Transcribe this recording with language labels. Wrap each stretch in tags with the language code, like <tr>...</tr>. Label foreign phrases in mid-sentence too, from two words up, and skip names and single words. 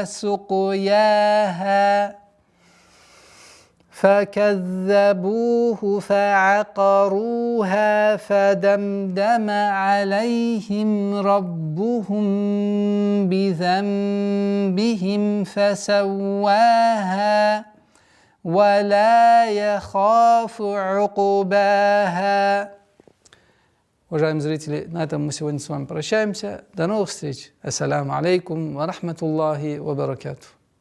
<ar>وسقياها فكذبوه فعقروها فدمدم عليهم ربهم بذنبهم فسواها ولا يخاف عقباها.</ar> <ru>Уважаемые зрители, на этом мы сегодня с вами прощаемся. До новых встреч.</ru> <ar>السلام عليكم ورحمة الله وبركاته.</ar>